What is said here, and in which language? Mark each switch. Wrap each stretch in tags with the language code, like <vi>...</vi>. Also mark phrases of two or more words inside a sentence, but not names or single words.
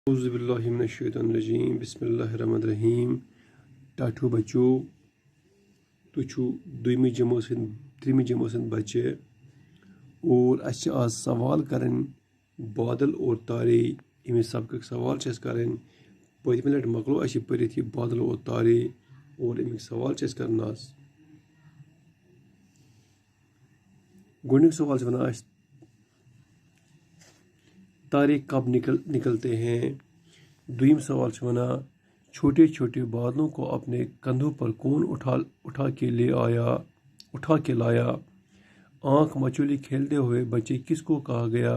<ar>اعوذ باللہ من الشیطان الرجیم بسم اللہ الرحمن الرحیم</ar> <ks>ٹاٹھو بچو تو چھو دویمہ جماعت سند بچے اور اس آز سوال کرن</ks> <ur>بادل اور تارے</ur> <ks>امی سبق سوال کرن پتمہ لٹ مکلو اس پرت یہ</ks> <ur>بادل اور تارے اور</ur> <ks>امیک سوال کرن آز گۄڈنیُک سوال ونان اس</ks> <ur>تارے کب نکلتے ہیں.</ur> <ks>دویم سوال ونان</ks> <ur>چھوٹے چھوٹے بادلوں کو اپنے کندھوں پر کون اٹھا کے لایا. آنکھ مچولی کھیلتے ہوئے بچے کس کو کہا گیا.</ur>